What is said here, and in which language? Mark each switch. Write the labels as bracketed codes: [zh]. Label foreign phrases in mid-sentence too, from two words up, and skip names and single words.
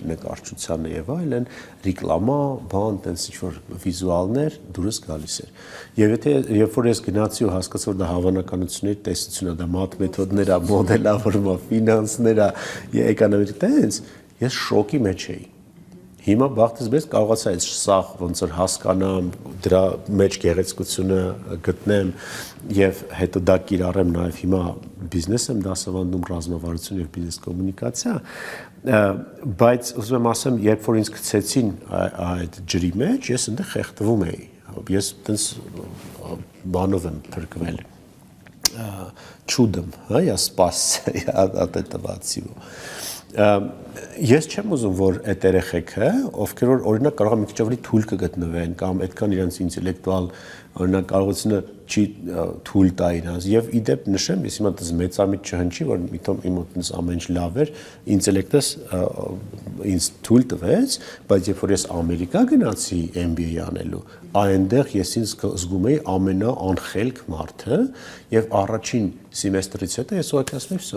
[hy] նկարչությանը եւ այլն, ռեկլամա, բան, տենց ինչ-որ վիզուալներ դուրս գալիս էր։ Եվ եթե երբ որ ես գնացի ու հասկացա, որ դա հավանականությունների տեսություն է, դա մաթ մեթոդներ է, մոդելավորում է, ֆինանսներ է, էկոնոմիկ տենց, ես շոկի մեջ էի։ Հիմա բախտս մեծ կարողացա այս սաղ ոնց որ հասկանամ, դրա մեջ գեղեցկությունը գտնեմ եւ հետո դա կիրառեմ նաեւ հիմա բիզնես եմ դասավանդում, ռազմավարություն եւ բիզնես կոմունիկացիա, բայց ուզում եմ ասեմ, երբ որ ինձ գցեցին այդ ջրի մեջ, ես այնտեղ խեղդվում էի։ Ես տենց բանով եմ փրկվել։ [ru] Чудом, я спасся от этого всего. [hy] Ես չեմ ուզում, որ այդ երեխեքը, ովքեր որ օրինակ կարող է մի քիչ ավելի թույլ կգտնվեն կամ այդքան իրենց ինտելեկտուալ օրինակ կարողությունը չի թույլ տա իրենց եւ իդեպ նշեմ, ես հիմա դες մեծամիտ չհնչի, որ միտոմ իմ մոտից ամեն ինչ լավ էր, ինտելեկտս ինձ թույլ տվեց, բայց երբ որ ես Ամերիկա գնացի MBA անելու, այնտեղ ես ինձ զգում էի ամենաանխելք մարդը եւ առաջին սեմեստրից հետո ես ուղղակի ասում եմ, «Վсё,